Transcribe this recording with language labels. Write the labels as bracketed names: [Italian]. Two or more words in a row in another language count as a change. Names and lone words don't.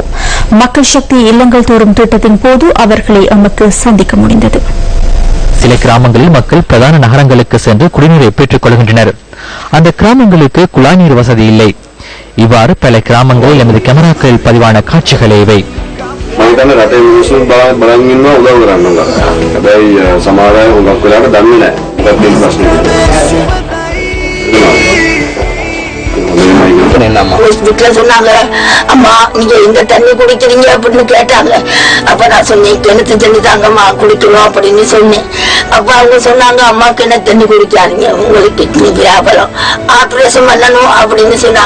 [Tamil] மக்கள் சக்தி இல்லங்கள் தோறும் திட்டத்தின் போது அவர்களை நமக்கு சந்திக்க முடிந்தது. சில கிராமங்களில் மக்கள் பிரதான நகரங்களுக்கு சென்று குடிநீரை பெற்றுக் கொள்கின்றனர். அந்த கிராமங்களுக்கு குழாய் நீர் வசதி இல்லை. இவ்வாறு பல கிராமங்களில் எமது கேமராக்களில் பதிவான காட்சிகளே இவை. [Sinhala] රටේ මිනිස්සු බලන් ඉන්නවා උදව් කරන්න උගා. හැබැයි සමහර අය උගක් වෙලාවට දන්නේ නැහැ. ඒකත් දෙන්න ප්‍රශ්නයක්. [Tamil] வீட்டுல சொன்னாங்க, அம்மா நீங்க இந்த தண்ணி குடிக்கிறீங்க அப்படின்னு கேட்டாங்க. அப்ப நான் சொன்னேன், கிணத்து தண்ணி தாங்கம்மா குடிக்கணும் அப்படின்னு சொன்னேன். அப்ப அவங்க சொன்னாங்க, அம்மா கிணத்து தண்ணி குடிக்காதீங்க, உங்களுக்கு கிட்னி வியாபாரம், ஆபரேஷன் பண்ணணும் அப்படின்னு சொன்னாங்க.